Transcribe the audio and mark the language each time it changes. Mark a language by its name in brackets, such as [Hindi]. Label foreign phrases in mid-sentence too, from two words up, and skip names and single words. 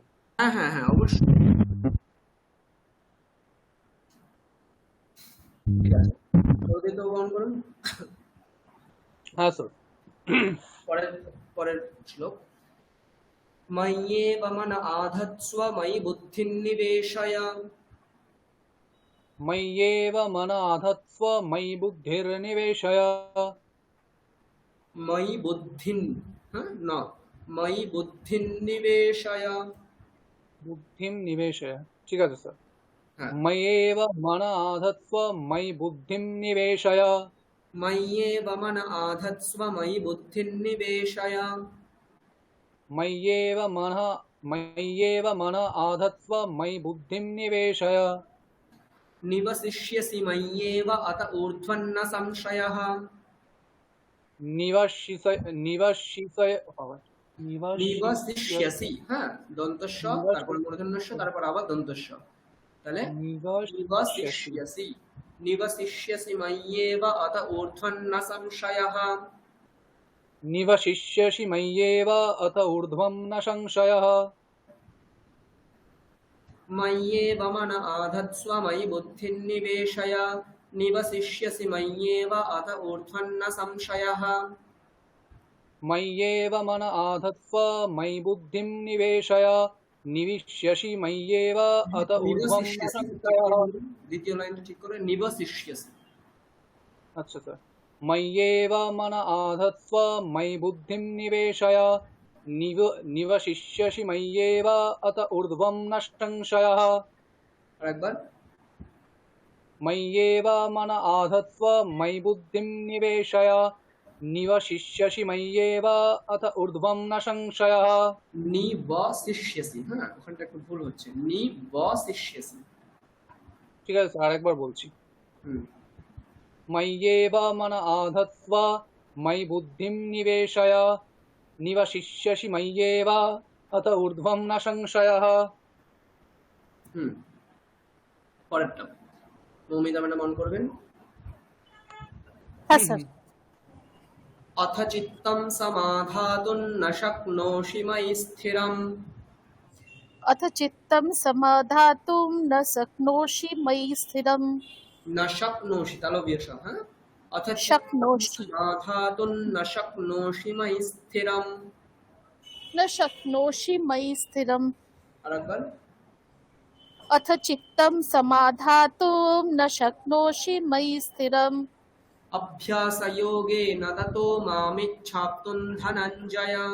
[Bangla] হ্যাঁ অবশ্যই। ঠিক আছে, তো গ্রহণ করুন। হ্যাঁ স্যার। পরের শ্লোক। [Sanskrit] ময়্যেব মন আধৎস্ব ময়ি বুদ্ধিন নিবেশয়। मय्येव मन आधत्स्व मयि बुद्धिर्निवेशय। मयि बुद्धिन, न मयि बुद्धिन निवेशय। बुद्धिं निवेशय, [Bangla] ठीक আছে স্যার। হ্যাঁ, [Sanskrit] मय्येव मन आधत्स्व मयि बुद्धिं निवेशय। मय्येव मन आधत्स्व मयि बुद्धिन निवेशय। मय्येव मन आधत्स्व मयि बुद्धिं निवेशय। निवसिष्यसि मय्येव अत ऊर्ध्वन्न संशयः। নিবাসিসয় নিবাসিসয় নিবাসিষ্য [Bangla] নিবসিষ্যসি, হ্যাঁ, দন্তস্ব, তারপর মূর্ধন্যস্ব, তারপর আবার দন্তস্ব, তাহলে [Sanskrit] নিবাসিষ্যসি নিবসিষ্যসি, নিবসিষ্যসি ময়্যেব অত ঊর্ধ্বন্ন সংশয়ः। নিবাসিষ্যসি ময়্যেব অত ঊর্ধ্বম ন সংশয়ः। मय्येव मन आधत्स्व मयि बुद्धिं निवेशय, निवसिष्यसि मय्येव अत ऊर्ध्वन्न संशयः। मय्येव मन आधत्स्व मयि बुद्धिं निवेशय निविष्यसि मय्येव अत ऊर्ध्वं न निवसिष्यसि, संशयः। [Bangla] দ্বিতীয় লাইনটা ঠিক করে, নিবসিষ্যসি। আচ্ছা স্যার। [Sanskrit] मय्येव मन आधत्स्व मयि बुद्धिं निवेशय निवसिष्यसि मय्येव अत ऊर्ध्वं न संशयः। [Bangla] আরেকবার, [Sanskrit] मय्येव मन आधत्स्व मयि बुद्धिं निवेशय निवसिष्यसि मय्येव अत ऊर्ध्वं न संशयः। [Bangla] নিবসিষ্যসি, হ্যাঁ, ওখানটা একটু ভুল হচ্ছে, নিবসিষ্যসি। ঠিক আছে স্যার, আরেকবার বলছি। হুম, [Sanskrit] मय्येव मन आधत्स्व मयि बुद्धिं निवेशय निवसिष्यसि मय्येव अत ऊर्ध्वं न संशयः। [Bangla] হুম, পরেরটা মৌমিতা ম্যাডাম অন করবেন। হ্যাঁ স্যার। [Sanskrit] अथ चित्तं समाधातुं न शक्नोषि मयि स्थिरम्। अथ चित्तं समाधातुं न शक्नोषि मयि स्थिरम्। न शक्नोषि, [Bangla] তালব্য বিয়োগ, হ্যাঁ, [Sanskrit] अथ चित्तं शक्नोषि समाधातुं न शक्नोषि मयि स्थिरम्। न शक्नोषि मयि स्थिरम्। [Bangla] আরেকবার, [Sanskrit] अथ चित्तं समाधातुं न शक्नोषि मयि स्थिरम्। अभ्यासयोगेन ततो मामिच्छाप्तुं धनञ्जय।